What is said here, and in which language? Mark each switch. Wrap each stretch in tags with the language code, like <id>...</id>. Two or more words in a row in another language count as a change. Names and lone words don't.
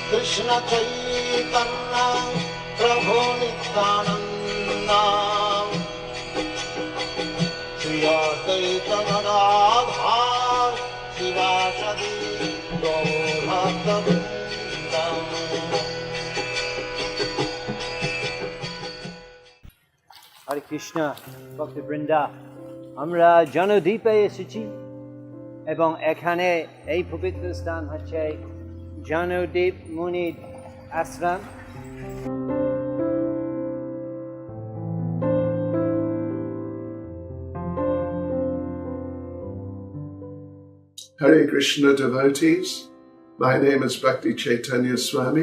<sa>Kṛṣṇa Caitanya Prabhu Nityananda Sri Advaita Gadadhara Srivasadi Gaurabhavrinda. Hare Krishna, Bhakti Vrinda.</sa> <bn>আমরা জাহ্নুদ্বীপে এসেছি এবং এখানে এই পবিত্র স্থান হচ্ছে জাহ্নুদ্বীপ মুনির আশ্রম।</bn> <en>Hare Krishna devotees, my name is Bhakti Chaitanya Swami.</en>